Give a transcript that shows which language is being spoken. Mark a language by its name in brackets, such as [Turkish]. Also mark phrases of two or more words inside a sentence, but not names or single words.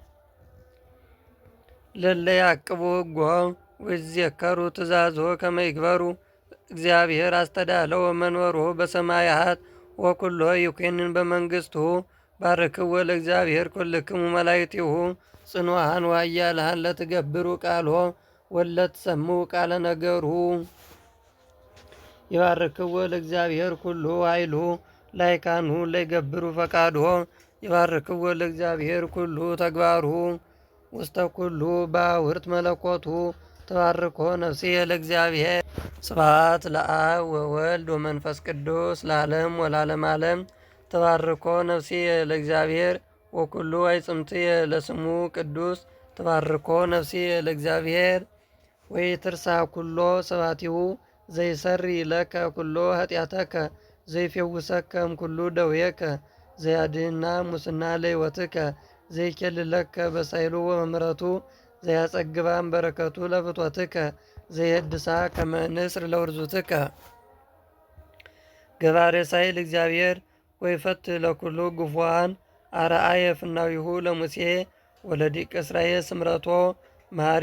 [Geez] ለእለ ያዕቅቡ ሕጎ ወይዜከሩ ትእዛዞ ከመ ይግበሩ እግዚአብሔር አስተዳለወ መንበሮ በሰማያት ወኩሎ ይኩንን በመንግሥቱ። ባርክዎ ለእግዚአብሔር ኩልክሙ መላእክቲሁ ጽኑዓን ወኃያላን ለትገብሩ ቃሎ ወለትሰምዑ ቃለ ነገሩ። ይባርክዎ ለእግዚአብሔር ኩሉ ኃይሉ ላይካኑ ለይገብሩ ፈቃዶ። ይባርክዎ ለእግዚአብሔር ኩሉ ተግባሩ ውስተ ኩሉ ባውርት መለኮቱ። ተባርኮ ነፍስየ ለእግዚአብሔር። ስብሐት ለአብ ወወልድ ወመንፈስ ቅዱስ ለዓለም ወለዓለመ ዓለም። ተባርኮ ነፍስየ ለእግዚአብሔር ወኩሉ አዕጽምትየ ለስሙ ቅዱስ። ተባርኮ ነፍስየ ለእግዚአብሔር ወኢትርሳ ኩሎ ስብሐቲሁ ዘይሰሪ ለከ ኩሎ ኃጢአተከ ዘይፌውሰከም ኩሉ ደዌከ ዘያድኅና ሙስና ለሕይወትከ ዘይኬልለከ በሳይሉ ወበምሕረቱ ዘያጸግባም በረከቱ ለፍትወትከ ዘየድሳ ከመ ንስር ለውርዙትከ ገባሬ ሳይል እግዚአብሔር ወይፈትሕ ለኩሉ ግፉዓን አርአየ ፍናዊሁ ለሙሴ ወለዲቀ እስራኤል ስምረቶ መሐሪ